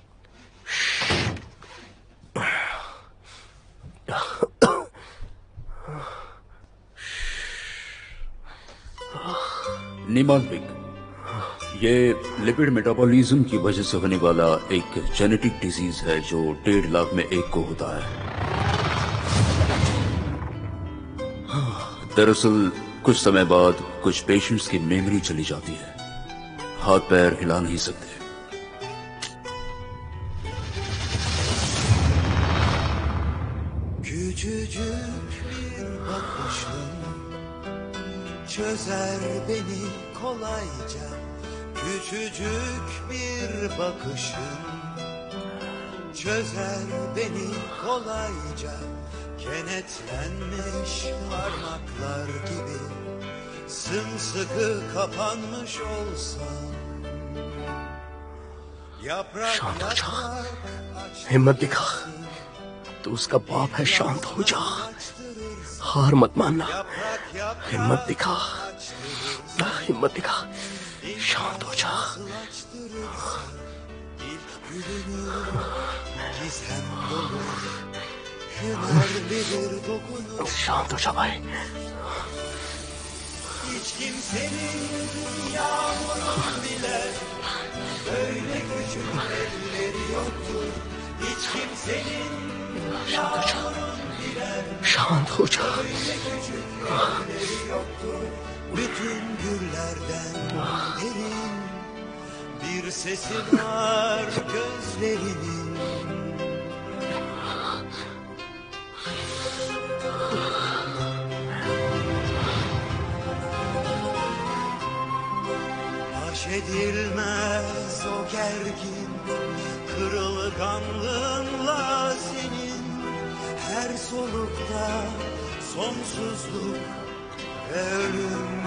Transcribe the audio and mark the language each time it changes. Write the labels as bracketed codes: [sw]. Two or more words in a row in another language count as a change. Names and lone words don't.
[hi] निमॉन्पिक, ये [en] lipid metabolism [hi] की वजह से होने वाला एक [en] genetic disease [hi] है जो 1.5 लाख में एक को होता है। दरअसल कुछ समय बाद कुछ पेशेंट्स की मेमोरी चली जाती है, हाथ पैर हिला नहीं सकते। [tr] Küçücük bir bakışın çözer beni kolayca. Küçücük bir bakışın çözer beni kolayca. Kenetlenmiş parmaklar gibi sımsıkı kapanmış olsam. Yaprak [hi] शांत हो जा, [tr] yaprak [hi] हिम्मत दिखा, तू उसका बाप है, शांत हो जा, हार मत मानना, हिम्मत दिखा, हिम्मत दिखा, शांत हो जा। शांत हो जा भाई। [tr] Hiç kimsenin yağmurun bile böyle küçük elleri yoktur. Hiç kimsenin yağmurun bile [hi] शांत हो जा। [tr] böyle küçük elleri yoktur. Bütün güllerden derin bir sesi var gözlerinin. Baş edilmez o gergin kırılganlığınla senin her solukta sonsuzluk ve ölüm.